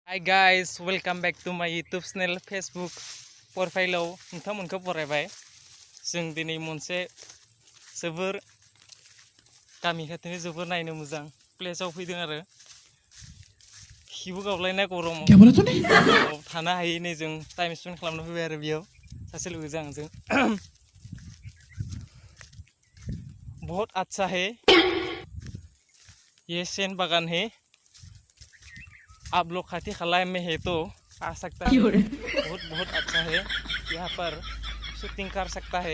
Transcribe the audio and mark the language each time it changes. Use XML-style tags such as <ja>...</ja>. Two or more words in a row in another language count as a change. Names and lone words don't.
<en>Hi guys, welcome back to my YouTube channel, Facebook profileआव</en> <brx>नोंथांमोनखौ बरायबाय। जों दिनै मोनसे जोबोर गामि खाथिनि जोबोर नायनो मोजां प्लेसआव फैदों आरो खिबु गावलायनाय गरमाव थानो हायै नै जों</brx> <en>time spend</en> <brx>खालामनो फैबाय आरो बेयाव सासे लोगोजों आंजों।</brx> <hi>बहुत अच्छा है, ये सेन बागान है। आप लोग खाती खलाय में है तो आ सकता है। बहुत बहुत अच्छा है, यहाँ पर शूटिंग कर सकता है।</hi>